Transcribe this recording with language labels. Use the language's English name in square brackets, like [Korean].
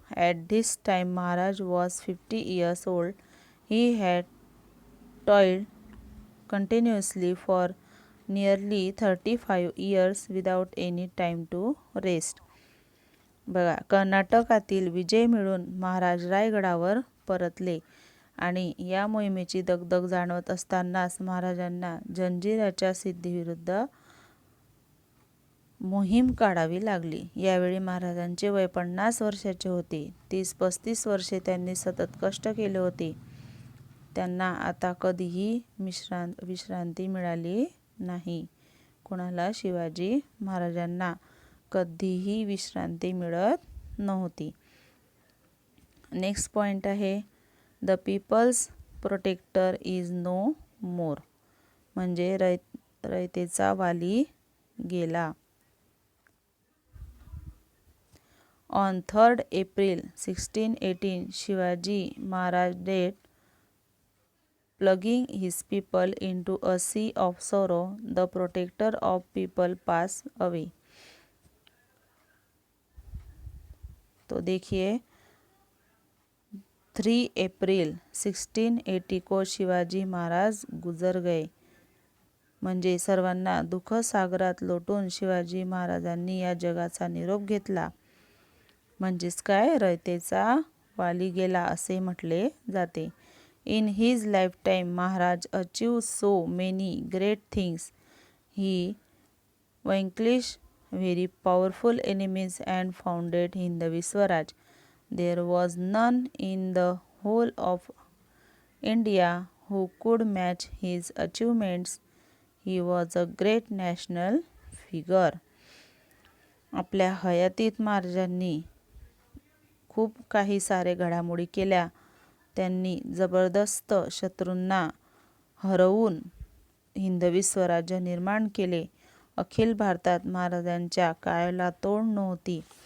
[English] At this time, Maharaj was 50 years old. He had toiled continuously for nearly 35 years without any time to rest. [Marathi] बघा, कर्नाटकातील विजय मिळून महाराज रायगडावर परतले आणि या मोहिमेची दगदग जाणवत असतानाच महाराजांना जंजिराच्या सिद्धीविरुद्ध मोहीम काढावी लागली. यावेळी महाराजांचे वय 50 वर्षाचे होते. 30-35 वर्षे त्यांनी सतत कष्ट केले होते. त्यांना आता कधीही विश्रांती मिळाली नाही. कोणाला? शिवाजी महाराजांना कधीही विश्रांती मिळत नव्हती. [English] next point आहे, the people's protector is no more, [Marathi] म्हणजे रयतेचा वाली गेला. [English] On 3rd April 1618, Shivaji Maharaj died, plunging his people into a sea of sorrow. The protector of people passed away. [Hindi] तो देखिए, 3 अप्रैल 1680 को शिवाजी महाराज गुजर गए. [Marathi] म्हणजे सर्वांना दुःख सागरात लोटून शिवाजी महाराजांनी या जगाचा निरोप घेतला. म्हणजेच काय? रयतेचा वाली गेला असे म्हटले जाते. [English] In his lifetime, Maharaj achieved so many great things. He vanquished very powerful enemies and founded Hindavi Swaraj. There was none in the whole of India who could match his achievements. He was a great national figure. [Marathi] आपल्या हयातीत महाराजांनी खूप काही सारे घडामोडी केल्या. त्यांनी जबरदस्त शत्रूंना हरवून हिंदवी स्वराज्य निर्माण केले. अखिल भारतात महाराजांच्या कायाला तोड नव्हती.